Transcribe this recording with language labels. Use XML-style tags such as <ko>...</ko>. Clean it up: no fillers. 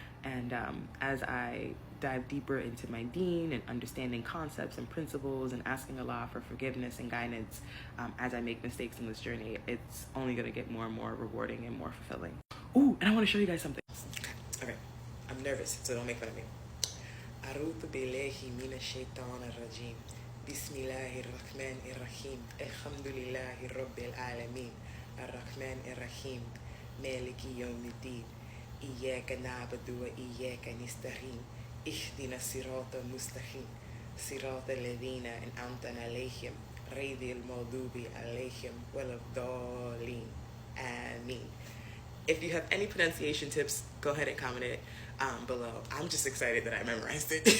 <en>And as I dive deeper into my deen and understanding concepts and principles and asking Allah for forgiveness and guidance as I make mistakes in this journey, it's only going to get more and more rewarding and more fulfilling. Ooh, and I want to show you guys something. Okay, I'm nervous, so don't make fun of me.</en> <ar>أعوذ بالله من الشيطان الرجيم بسم الله الرحمن الرحيم الحمد لله رب العالمين الرحمن الرحيم مالك يوم الدين إياك نعبد وإياك نستعين اهدنا الصراط المستقيم صراط الذين أنعمت عليهم غير المغضوب عليهم ولا الضالين آمين.</ar> <en>If you have any pronunciation tips, go ahead and comment it below. I'm just excited that I memorized it.</en>